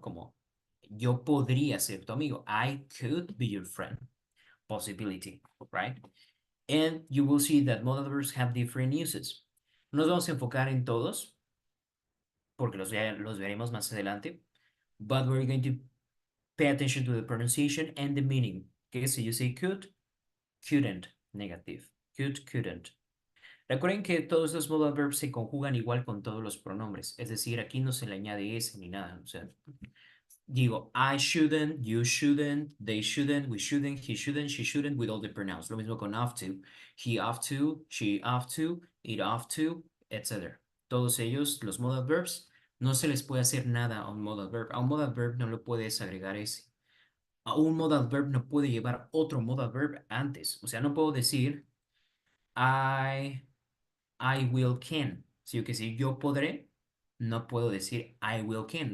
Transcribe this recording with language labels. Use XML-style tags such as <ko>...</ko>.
<es>Como yo podría ser tu amigo.</es> <en>I could be your friend. Possibility, right? And you will see that modal verbs have different uses.</en> <es>No nos vamos a enfocar en todos, porque los veremos más adelante.</es> <en>But we're going to pay attention to the pronunciation and the meaning. Okay, so you say could, couldn't, negative. Could, couldn't.</en> <es>Recuerden que todos los modal verbs se conjugan igual con todos los pronombres. Es decir, aquí no se le añade S ni nada. O sea,</es> <en>digo, I shouldn't, you shouldn't, they shouldn't, we shouldn't, he shouldn't, she shouldn't, with all the pronouns.</en> <es>Lo mismo con have to.</es> <en>He have to, she have to, it have to, etc.</en> <es>Todos ellos, los modal verbs, no se les puede hacer nada a un modal verb. A un modal verb no le puedes agregar ese. A un modal verb no puede llevar otro modal verb antes. O sea, no puedo decir I, I will can. Si que si yo podré, no puedo decir I will can.</es>